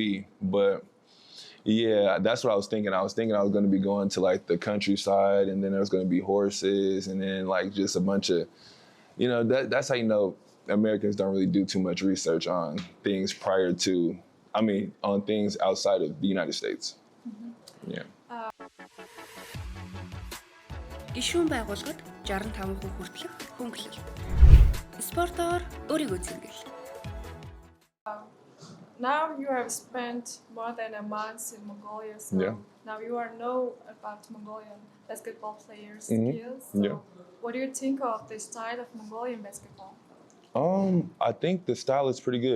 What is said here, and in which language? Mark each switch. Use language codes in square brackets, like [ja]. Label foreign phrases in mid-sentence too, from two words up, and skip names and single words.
[en] But yeah, that's what I was thinking. I was thinking I was going to be going to like the countryside, and then there was going to be horses, and then like just a bunch of, you know, that's how you know Americans don't really do too much research on things on things outside of the United States. Mm-hmm. Yeah. [mn] Гишүүн байгууллагад 65% хүртэлх хөнгөлөг. Спортоор өөрийгөө зэмгэл. [en] Now you have spent more than a month in Mongolia, so now you know about Mongolian basketball players' skills. So what do you think of the style of Mongolian basketball? I think the style is pretty good.